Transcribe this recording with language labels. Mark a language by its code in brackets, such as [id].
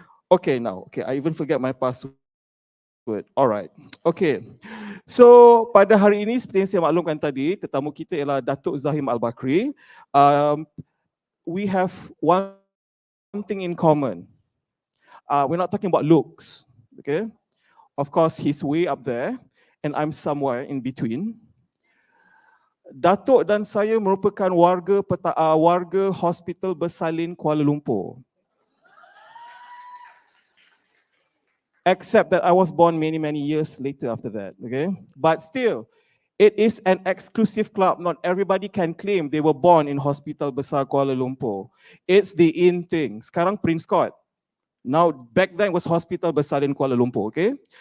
[en] Okay, I even forget my password. Alright, okay. [ms] So pada hari ini seperti yang saya maklumkan tadi, tetamu kita ialah Dato Zahim Albakri. [en] We have one thing in common. We're not talking about looks, okay? Of course, he's way up there and I'm somewhere in between. [ms] Datuk dan saya merupakan warga Hospital Bersalin Kuala Lumpur. [en] Except that I was born many years later after that, okay? But still, it is an exclusive club. Not everybody can claim they were born in Hospital Besar Kuala Lumpur. It's the in thing. [ms] Sekarang [en] Prince Court. Now, back then it was Hospital Besar in Kuala Lumpur, okay?